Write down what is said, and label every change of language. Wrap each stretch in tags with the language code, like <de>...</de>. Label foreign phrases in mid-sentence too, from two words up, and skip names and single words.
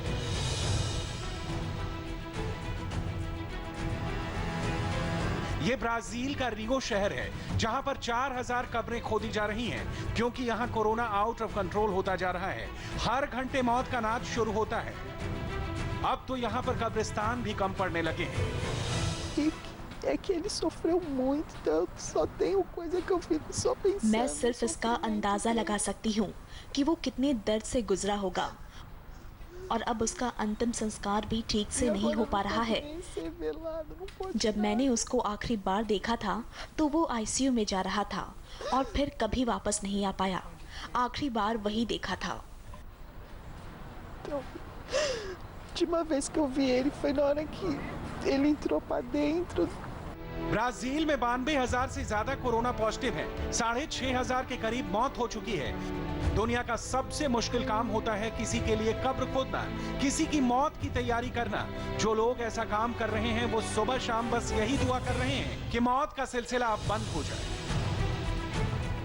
<hi>ये ब्राजील का रियो शहर है जहां पर 4000 कब्रें खोदी जा रही हैं क्योंकि यहां कोरोना</hi> <en>out of control</en> <hi>होता जा रहा है। हर घंटे मौत का नाच शुरू होता है। अब तो यहां पर कब्रिस्तान भी कम पड़ने लगे हैं।</hi> <pt>É que ele sofreu muito, então eu só tenho coisa que eu fico só pensando.</pt> <hi>मैं सिर्फ इसका अंदाजा लगा सकती हूँ कि वो कितने दर्द से गुजरा होगा और अब उसका अंतिम संस्कार भी ठीक से नहीं हो पा रहा है। जब मैंने उसको आखिरी बार देखा था तो वो आईसीयू में जा रहा था और फिर कभी वापस नहीं आ पाया। आखिरी बार वही देखा था।</hi> <pt>Então, a última vez que eu vi ele foi na hora que ele entrou para dentro.</pt> <hi>ब्राजील में 92,000 से ज्यादा कोरोना पॉजिटिव हैं। 6,500 के करीब मौत हो चुकी है। दुनिया का सबसे मुश्किल काम होता है किसी के लिए कब्र खोदना, किसी की मौत की तैयारी करना। जो लोग ऐसा काम कर रहे हैं वो सुबह शाम बस यही दुआ कर रहे हैं कि मौत का सिलसिला अब बंद हो जाए।</hi>